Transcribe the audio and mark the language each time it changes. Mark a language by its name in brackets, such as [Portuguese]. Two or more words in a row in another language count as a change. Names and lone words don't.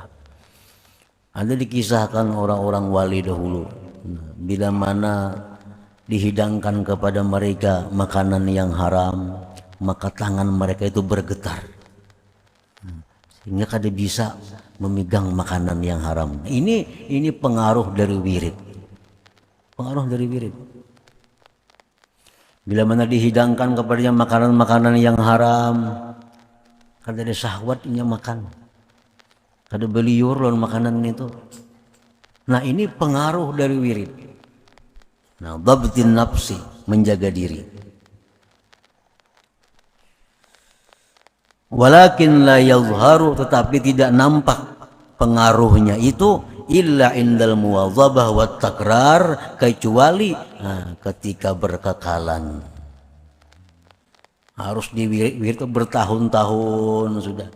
[Indonesian] Ada dikisahkan orang-orang wali dahulu, bila mana dihidangkan kepada mereka makanan yang haram, maka tangan mereka itu bergetar sehingga kada bisa memegang makanan yang haram. Ini pengaruh dari wirid. Pengaruh dari wirid. Bila mana dihidangkan kepadanya makanan-makanan yang haram, kada ada syahwatnya makan. Kada beliur lawan makanan itu. Nah, ini pengaruh dari wirid. Nah, [Arabic] ضبط النفس, [Indonesian] menjaga diri. [Arabic] ولكن لا يظهر, [Indonesian] tetapi tidak nampak pengaruhnya itu [Arabic] إلا عند المواظبة والتكرار, [Indonesian] kecuali ketika berkekalan. Harus wirid itu bertahun-tahun sudah.